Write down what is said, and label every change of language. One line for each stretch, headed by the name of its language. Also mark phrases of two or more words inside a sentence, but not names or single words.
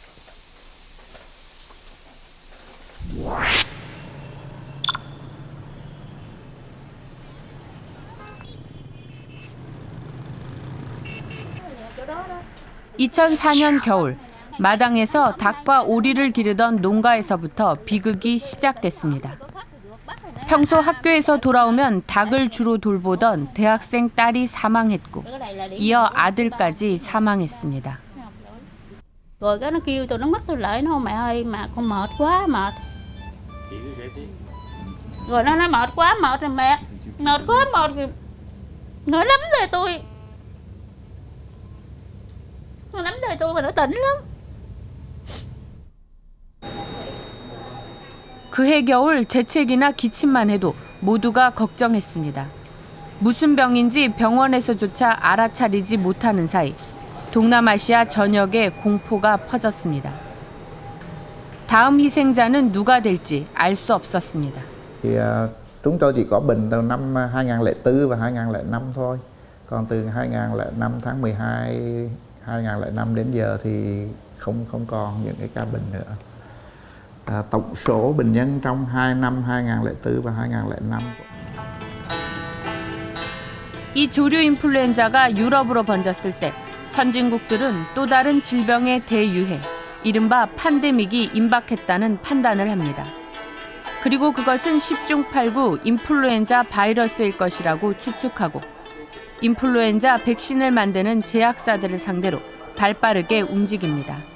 Korean: (2004년) 겨울 마당에서 닭과 오리를 기르던 농가에서부터 비극이 시작됐습니다. 평소 학교에서 돌아오면 닭을 주로 돌보던 대학생 딸이 사망했고 이어 아들까지 사망했습니다.
Vietnamese: Rồi cái nó kêu tụi nó mất tôi lại nó mẹ ơi mà con mệt quá mệt. Rồi nó nói mệt quá mệt rồi mẹ. Mệt quá mệt rồi. Nó nắm đời tôi. Nó nắm đời tôi mà nó tỉnh lắm.
Korean: 그해 겨울 재채기나 기침만 해도 모두가 걱정했습니다. 무슨 병인지 병원에서조차 알아차리지 못하는 사이 동남아시아 전역에 공포가 퍼졌습니다. 다음 희생자는 누가 될지 알 수 없었습니다.
Vietnamese: Chúng tôi chỉ có bệnh từ năm 2004 và 2005 thôi. Còn từ 2005 tháng 12, 2005 đến giờ thì không còn những cái ca bệnh nữa. Tổng số bệnh nhân trong 2 năm 2004 và 2005.
Korean: 이 조류 인플루엔자가 유럽으로 번졌을 때 선진국들은 또 다른 질병의 대유행, 이른바 팬데믹이 임박했다는 판단을 합니다. 그리고 그것은 10중 8구 인플루엔자 바이러스일 것이라고 추측하고 인플루엔자 백신을 만드는 제약사들을 상대로 발빠르게 움직입니다.